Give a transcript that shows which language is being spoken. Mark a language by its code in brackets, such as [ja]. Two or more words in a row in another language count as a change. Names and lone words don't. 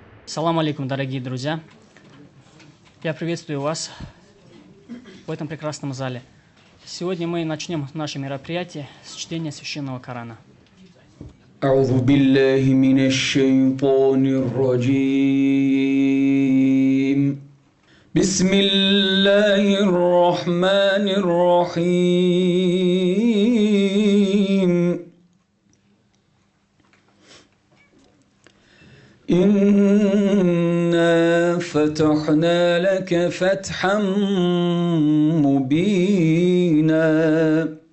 [ar] سلام عليكم, [ru] дорогие друзья. Я приветствую вас в этом прекрасном зале. Сегодня мы начнем наше мероприятие с чтения Священного Корана. [ar] أعوذ بالله من الشيطان الرجيم بسم الله الرحمن الرحيم إنا فتحنا لك فتحا مبينا